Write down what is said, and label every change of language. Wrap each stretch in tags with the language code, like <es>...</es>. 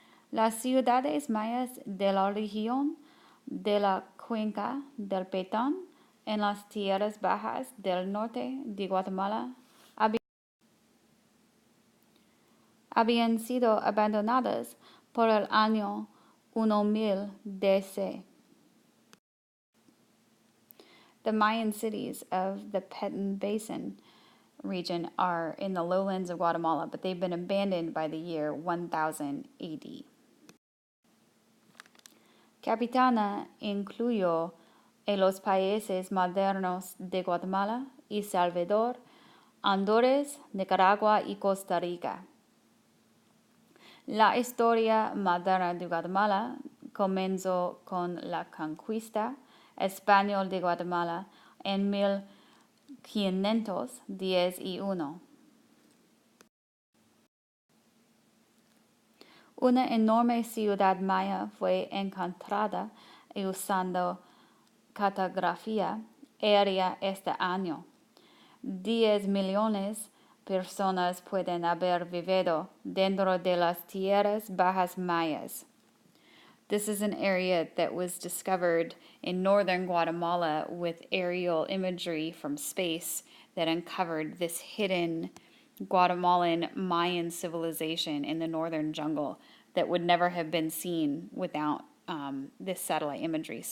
<es>Las ciudades mayas de la región de la cuenca del Petén en las tierras bajas del norte de Guatemala habían sido abandonadas por el año 1000 DC.</es> <en>The Mayan cities of the Petén Basin region are in the lowlands of Guatemala, but they've been abandoned by the year 1000 AD.</en> <es>Capitana incluyó en los países modernos de Guatemala y Salvador, Honduras, Nicaragua y Costa Rica. La historia moderna de Guatemala comenzó con la conquista española de Guatemala en 1511. Una enorme ciudad maya fue encontrada usando cartografía aérea este año. 10 millones de personas pueden haber vivido dentro de las tierras bajas mayas.</es> <en>This is an area that was discovered in northern Guatemala with aerial imagery from space that uncovered this hidden Guatemalan Mayan civilization in the northern jungle that would never have been seen without this satellite imagery.</en>